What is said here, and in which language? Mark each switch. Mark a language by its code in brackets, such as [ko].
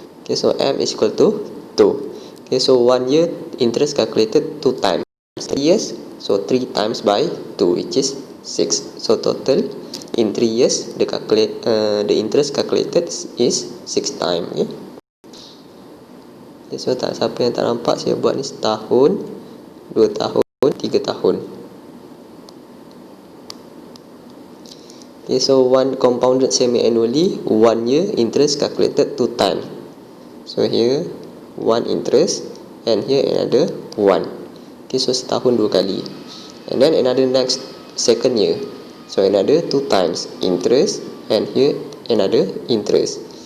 [en] Okay, so M is equal to 2. Okay, so 1 year interest calculated 2 times. 3 years, so 3 times by 2 which is 6. So total in 3 years the interest calculated is 6 times. Okay? [ms] Okay, so siapa yang tak nampak, saya buat ni setahun, 2 tahun, 3 tahun. [en] Okay, so one compounded semi-annually, 1 year interest calculated 2 times. So here 1 interest and here another 1. Okay, so [ms] setahun 2 kali. [en] And then another next second year, so another 2 times interest and here another interest.